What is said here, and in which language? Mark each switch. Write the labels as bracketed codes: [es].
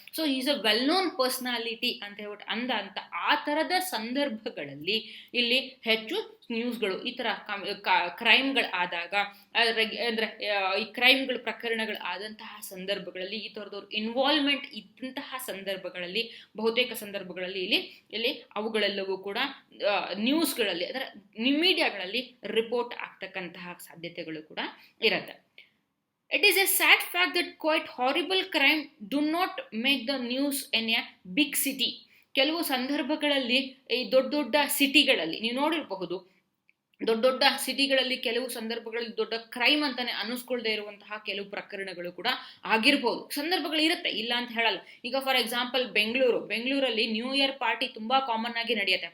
[en] so is a well known personality [kn] ಅಂತ ಹೇಳ್ಬಿಟ್ಟು ಆ ತರದ ಸಂದರ್ಭಗಳಲ್ಲಿ ಇಲ್ಲಿ ಹೆಚ್ಚು ನ್ಯೂಸ್ಗಳು, ಈ ತರ ಕ್ರೈಮ್ಗಳು ಆದಾಗ, ಅಂದ್ರೆ ಈ ಕ್ರೈಮ್ಗಳ ಪ್ರಕರಣಗಳು ಆದಂತಹ ಸಂದರ್ಭಗಳಲ್ಲಿ, ಈ ತರದವ್ರು ಇನ್ವಾಲ್ವ್ಮೆಂಟ್ ಇದ್ದಂತಹ ಸಂದರ್ಭಗಳಲ್ಲಿ, ಬಹುತೇಕ ಸಂದರ್ಭಗಳಲ್ಲಿ ಇಲ್ಲಿ ಅವುಗಳೆಲ್ಲವೂ ಕೂಡ ನ್ಯೂಸ್ಗಳಲ್ಲಿ, ಅಂದ್ರೆ ಮೀಡಿಯಾಗಳಲ್ಲಿ ರಿಪೋರ್ಟ್ ಆಗ್ತಕ್ಕಂತಹ ಸಾಧ್ಯತೆಗಳು ಕೂಡ ಇರುತ್ತೆ. [en] It is a sad fact that quite horrible crime do not make the news in a big city. [kn] ಕೆಲವು ಸಂದರ್ಭಗಳಲ್ಲಿ ಈ ದೊಡ್ಡ ಸಿಟಿಗಳಲ್ಲಿ ನೀವು ನೋಡಿರಬಹುದು, ದೊಡ್ಡ ಸಿಟಿಗಳಲ್ಲಿ ಕೆಲವು ಸಂದರ್ಭಗಳಲ್ಲಿ ದೊಡ್ಡ ಕ್ರೈಮ್ ಅಂತಾನೆ ಅನಿಸ್ಕೊಳ್ದೇ ಇರುವಂತಹ ಕೆಲವು ಪ್ರಕರಣಗಳು ಕೂಡ ಆಗಿರ್ಬೋದು, ಸಂದರ್ಭಗಳು ಇರುತ್ತೆ, ಇಲ್ಲ ಅಂತ ಹೇಳಲ್ಲ. ಈಗ [en] for example [kn] ಬೆಂಗಳೂರಲ್ಲಿ ನ್ಯೂ ಇಯರ್ ಪಾರ್ಟಿ ತುಂಬಾ ಕಾಮನ್ ಆಗಿ ನಡೆಯುತ್ತೆ.